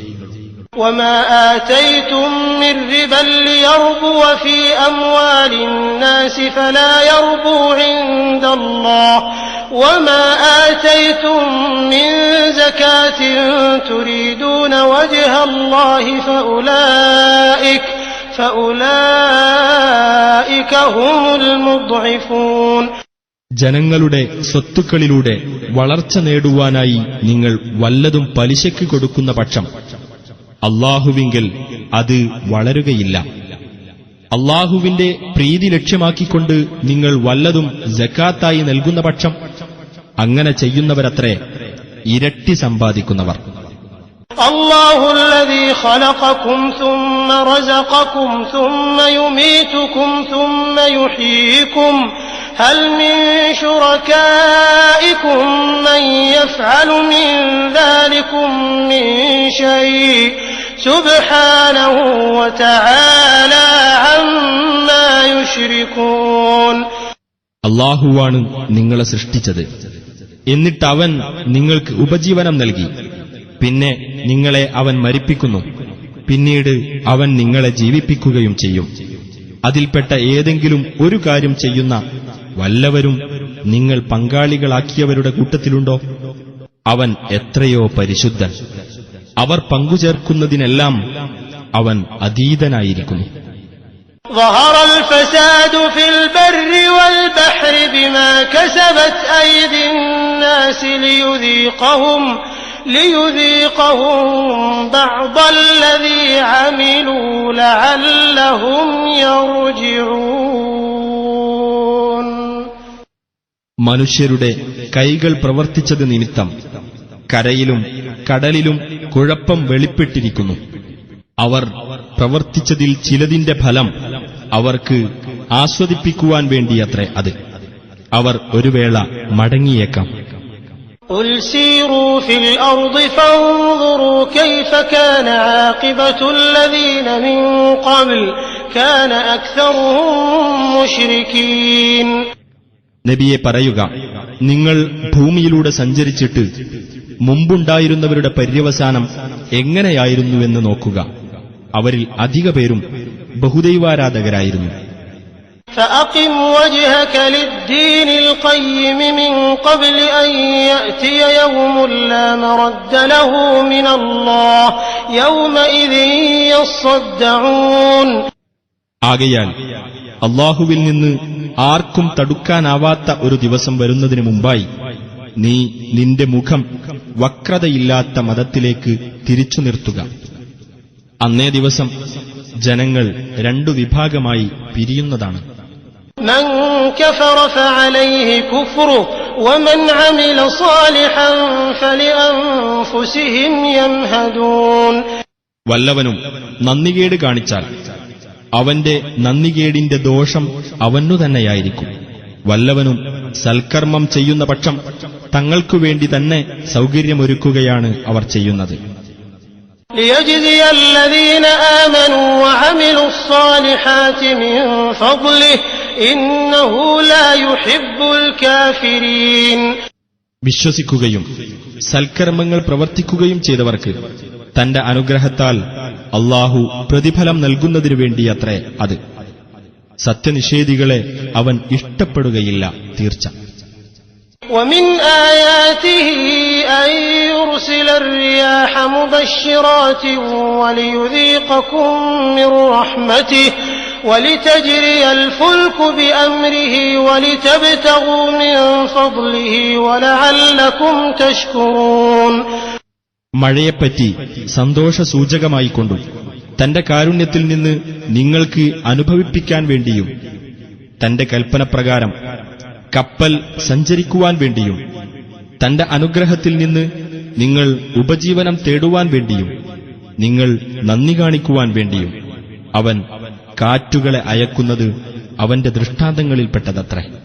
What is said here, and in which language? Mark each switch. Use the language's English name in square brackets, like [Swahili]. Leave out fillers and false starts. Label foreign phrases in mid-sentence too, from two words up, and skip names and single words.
[Arabic] وما آتيتم من ربا ليربو في أموال الناس فلا يربو عند الله وما آتيتم من زكاة تريدون وجه الله فأولئك هم المضعفون. [Malayalam] ജനങ്ങളുടെ സ്വത്തുക്കളിലൂടെ വളർച്ച നേടുവാനായി നിങ്ങൾ വല്ലതും പലിശയ്ക്ക് കൊടുക്കുന്ന പക്ഷം അല്ലാഹുവിങ്കൽ അത് വളരുകയില്ല. അല്ലാഹുവിന്റെ പ്രീതി ലക്ഷ്യമാക്കിക്കൊണ്ട് നിങ്ങൾ വല്ലതും സക്കാത്തായി നൽകുന്ന പക്ഷം അങ്ങനെ ചെയ്യുന്നവരത്രേ ഇരട്ടി സമ്പാദിക്കുന്നവർ. [Arabic] الله الذي خلقكم ثم رزقكم ثم يميتكم ثم يحييكم هل من شركائكم من يفعل من ذلكم من شيء سبحانه وتعالى عما يشركون. [Malayalam] അല്ലാഹുവാണ് നിങ്ങളെ സൃഷ്ടിച്ചത്, എന്നിട്ട് അവൻ നിങ്ങൾക്ക് ഉപജീവനം നൽകി. പിന്നെ നിങ്ങളെ അവൻ മരിപ്പിക്കുന്നു, പിന്നീട് അവൻ നിങ്ങളെ ജീവിപ്പിക്കുകയും ചെയ്യും. അതിൽപ്പെട്ട ഏതെങ്കിലും ഒരു കാര്യം ചെയ്യുന്ന വല്ലവരും നിങ്ങൾ പങ്കാളികളാക്കിയവരുടെ കൂട്ടത്തിലുണ്ടോ? അവൻ എത്രയോ പരിശുദ്ധൻ, അവർ പങ്കുചേർക്കുന്നതിനെല്ലാം അവൻ അതീതനായിരിക്കുന്നു. [Arabic] ظهر الفساد في البر والبحر بما كسبت أيدي الناس ليذيقهم بعض الذي عملوا لعلهم يرجعون. [Malayalam] മനുഷ്യരുടെ കൈകൾ പ്രവർത്തിച്ചത് നിമിത്തം കരയിലും കടലിലും കുഴപ്പം വെളിപ്പെട്ടിരിക്കുന്നു. അവർ പ്രവർത്തിച്ചതിൽ ചിലതിന്റെ ഫലം അവർക്ക് ആസ്വദിപ്പിക്കുവാൻ വേണ്ടിയത്രേ അത്. അവർ ഒരു വേള മടങ്ങിയേക്കാം. [Arabic] قُلْ سِيرُوا فِي الْأَرْضِ فَانظُرُوا كَيْفَ كَانَ عَاقِبَةُ الَّذِينَ مِن قَبْلُ كَانَ أَكْثَرُهُم مُشْرِكِينَ. [Malayalam] നബിയെ പറയുക, നിങ്ങൾ ഭൂമിയിലൂടെ സഞ്ചരിച്ചിട്ട് മുമ്പുണ്ടായിരുന്നവരുടെ പര്യവസാനം എങ്ങനെയായിരുന്നുവെന്ന് നോക്കുക. അവരിൽ അധിക പേരും ബഹുദൈവാരാധകരായിരുന്നു. [Arabic] فَأَقِمْ وَجْهَكَ لِلدِّينِ الْقَيِّمِ مِنْ قَبْلِ أَنْ يَأْتِيَ يَوْمٌ لَا مَرَدَّ لَهُ مِنَ اللَّهِ يَوْمَئِذٍ يَصَّدَّعُونَ. [Malayalam] ആകയാൽ അല്ലാഹുവിൽ നിന്ന് ആർക്കും തടുക്കാനാവാത്ത ഒരു ദിവസം വരുന്നതിനു മുമ്പായി നീ നിന്റെ മുഖം വക്രതയില്ലാത്ത മതത്തിലേക്ക് തിരിച്ചു നിർത്തുക. അന്നേ ദിവസം ജനങ്ങൾ രണ്ടു വിഭാഗമായി പിരിയുന്നതാണ്. [Arabic] مَنْ كَفَرَ فَعَلَيْهِ كُفْرُهُ وَمَنْ عَمِلَ صَالِحًا فَلِأَنفُسِهِمْ يَمْهَدُونَ. [Malayalam] വല്ലവനും നന്ദികേട് കാണിച്ചാൽ അവന്റെ നന്ദികേടിന്റെ ദോഷം അവനു തന്നെയായിരിക്കും. വല്ലവനും സൽക്കർമ്മം ചെയ്യുന്ന പക്ഷം തങ്ങൾക്കു വേണ്ടി തന്നെ സൗകര്യമൊരുക്കുകയാണ് അവർ ചെയ്യുന്നത്. [Arabic] لِيَجْزِيَ الَّذِينَ آمَنُوا وَعَمِلُوا الصَّالِحَاتِ مِنْ فَضْلِهِ إِنَّهُ لَا يُحِبُّ الْكَافِرِينَ. [Malayalam] വിശ്വസിക്കുകയും സൽക്കർമ്മങ്ങൾ പ്രവർത്തിക്കുകയും ചെയ്തവർക്ക് തന്റെ അനുഗ്രഹത്താൽ അല്ലാഹു പ്രതിഫലം നൽകുന്നതിനു വേണ്ടിയത്രേ അത്. സത്യനിഷേധികളെ അവൻ ഇഷ്ടപ്പെടുകയില്ല, തീർച്ച. [Arabic] وَمِنْ آيَاتِهِ أَنْ يُرْسِلَ الرِّيَاحَ مُبَشِّرَاتٍ وَلِيُذِيقَكُم مِّن رَّحْمَتِهِ وَلِتَجْرِيَ الْفُلْكُ بِأَمْرِهِ وَلِتَبْتَغُوا مِن فَضْلِهِ وَلَعَلَّكُمْ تَشْكُرُونَ. [Malayalam] മഴയെപ്പറ്റി സന്തോഷസൂചകമായിക്കൊണ്ടും തന്റെ കാരുണ്യത്തിൽ നിന്ന് നിങ്ങൾക്ക് അനുഭവിപ്പിക്കാൻ വേണ്ടിയും തന്റെ കൽപ്പനപ്രകാരം കപ്പൽ സഞ്ചരിക്കുവാൻ വേണ്ടിയും തന്റെ അനുഗ്രഹത്തിൽ നിന്ന് നിങ്ങൾ ഉപജീവനം തേടുവാൻ വേണ്ടിയും നിങ്ങൾ നന്ദി കാണിക്കുവാൻ വേണ്ടിയും അവൻ കാറ്റുകളെ അയക്കുന്നത് അവന്റെ ദൃഷ്ടാന്തങ്ങളിൽപ്പെട്ടതത്രേ.